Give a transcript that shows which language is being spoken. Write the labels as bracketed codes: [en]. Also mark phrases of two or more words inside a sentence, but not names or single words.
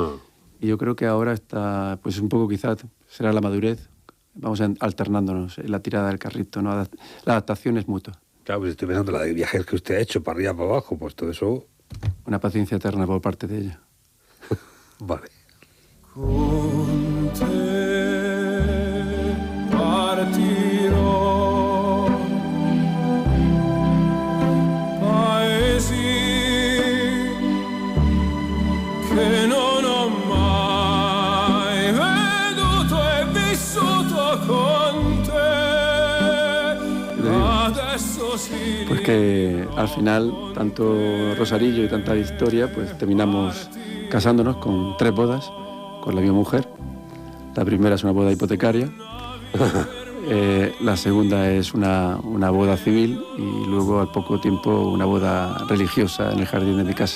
[es] Y yo creo que ahora está, pues un poco quizás, será la madurez, vamos alternándonos en la tirada del carrito, ¿no? La adaptación es mutua. Claro, pues estoy pensando la de viajes que usted ha hecho para arriba, para abajo, pues todo eso... Una paciencia eterna por parte de ella. Vale. [it] Con te partirò, paesi che non ho mai veduto e vissuto con te. Adesso sì. [es] Pues que al final, tanto Rosarillo y tanta historia, pues terminamos casándonos con 3 bodas con la misma mujer. La primera es una boda hipotecaria, la segunda es una boda civil y luego al poco tiempo una boda religiosa en el jardín de mi casa.